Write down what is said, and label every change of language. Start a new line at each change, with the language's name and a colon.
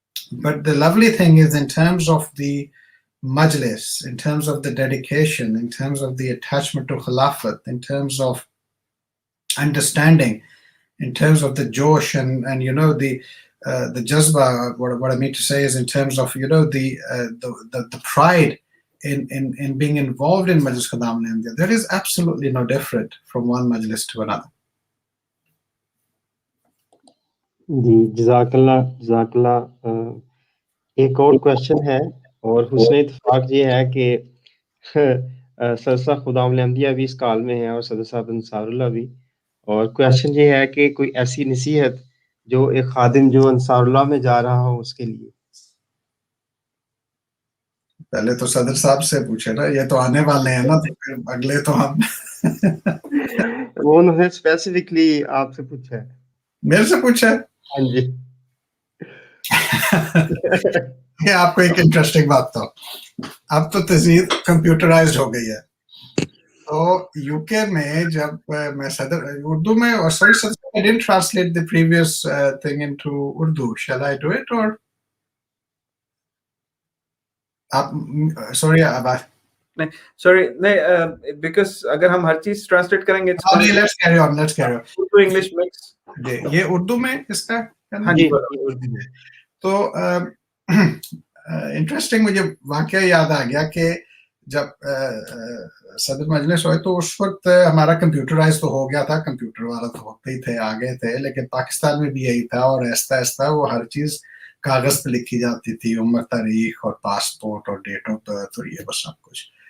English: But the lovely thing is, in terms of the majlis, in terms of the dedication, in terms of the attachment to Khilafat, in terms of understanding, in terms of the josh and you know the jazba, what I mean to say is in terms of, you know, the pride in being involved in Majlis Khudam al-Ahmadiyya, there is absolutely no different from one majlis to another.
Urdu: जी, जज़ाकल्लाह। एक और question है اور حسن اتفاق یہ ہے کہ صدر صاحب خدام الانبیاء بھی اس کال میں ہیں اور صدر صاحب انصار اللہ بھی. اور کویشچن یہ ہے کہ کوئی ایسی نصیحت جو ایک خادم جو انصار اللہ میں جا رہا ہو اس کے لیے. پہلے تو صدر صاحب سے پوچھے نا, یہ تو آنے والے ہیں نا, تو پھر اگلے تو ہم وہ انہوں نے اسپیسیفکلی آپ سے پوچھا ہے. میرے سے پوچھا ہے. ہاں جی. یہ آپ کو ایک انٹرسٹنگ بات تو, اب تو تہذیب کمپیوٹرائزڈ ہو گئی ہے. تو یو کے میں جب میں صدر اردو میں, اور sorry
English: I didn't translate the previous thing into Urdu. Shall I do it or
Urdu: آپ سوری نہیں سوری نہیں, بیکاز اگر ہم ہر چیز ٹرانسلیٹ کریں گے
English: let's carry on
Urdu: Urdu English mix. یہ اردو میں اس کا ہاں جی. تو انٹرسٹنگ مجھے واقعہ یاد آ گیا کہ جب صدر مجلس ہوئے تو اس وقت ہمارا کمپیوٹرائز تو ہو گیا تھا, کمپیوٹر والا تو ہوتے ہی تھے, آگے تھے, لیکن پاکستان میں بھی یہی تھا, اور آہستہ آہستہ وہ ہر چیز کاغذ پہ لکھی جاتی تھی, عمر, تاریخ اور پاسپورٹ اور ڈیٹ آف برتھ اور یہ بس سب کچھ.